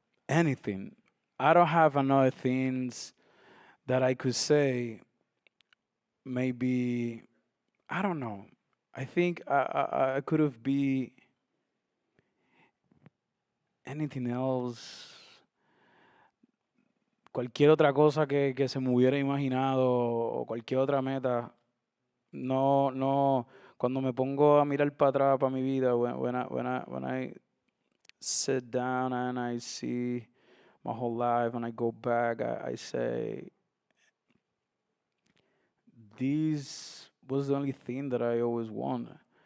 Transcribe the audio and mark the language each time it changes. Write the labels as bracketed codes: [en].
[en] anything. I don't have another things that I could say. Maybe, I don't know. I think I could have be anything else. [es] Cualquier otra cosa que se me hubiera imaginado o cualquier otra meta. No, cuando me pongo a mirar para atrás para mi vida, [en] when I sit down and I see my whole life and I go back, I say, this was the only thing that I always wanted.